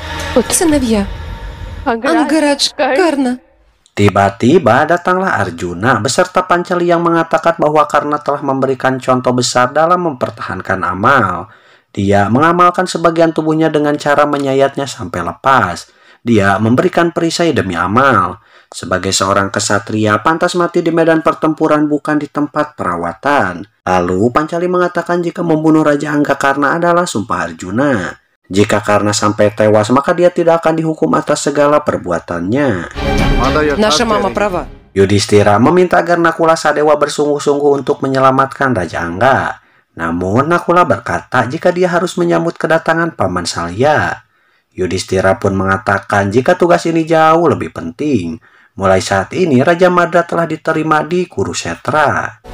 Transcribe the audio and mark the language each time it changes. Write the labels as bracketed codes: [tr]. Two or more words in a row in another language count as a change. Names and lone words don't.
[ru] Сыновья. Ангараш Карна. [id] Tiba-tiba datanglah Arjuna beserta Pancali yang mengatakan bahwa karena telah memberikan contoh besar dalam mempertahankan amal, dia mengamalkan sebagian tubuhnya dengan cara menyayatnya sampai lepas. Dia memberikan perisai demi amal. Sebagai seorang kesatria, pantas mati di medan pertempuran bukan di tempat perawatan. Lalu Pancali mengatakan jika membunuh Raja Anggakarna adalah sumpah Arjuna. Jika Karna sampai tewas, maka dia tidak akan dihukum atas segala perbuatannya. [ru] Наша мама права. [id] Yudhistira meminta agar Nakula Sadewa bersungguh-sungguh untuk menyelamatkan Raja Angga. Namun Nakula berkata jika dia harus menyambut kedatangan Paman Salya. Yudhistira pun mengatakan jika tugas ini jauh lebih penting. Mulai saat ini Raja Madra telah diterima di Kurusetra.